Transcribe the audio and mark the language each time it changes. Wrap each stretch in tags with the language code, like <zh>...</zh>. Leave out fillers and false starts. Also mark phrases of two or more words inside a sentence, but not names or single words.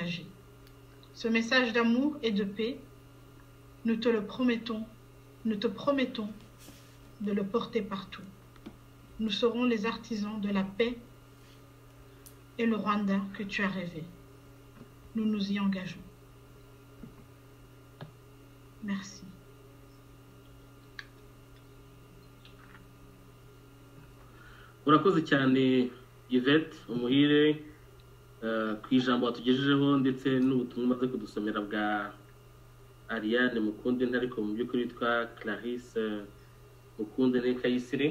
<fr>» Ce message d'amour et de paix, nous te promettons de le porter partout. Nous serons les artisans de la paix et le Rwanda que tu as rêvé. Nous nous y engageons. Merci.</fr> <rw>urakoze cyane Yvette Umuhire ku ijambo watugejejeho ndetse n'ubutumwa umaze kudusomera bwa Ariane Mukunde ariko mu by'ukuri yitwa Clarisse Mukunde Kayisire.</rw>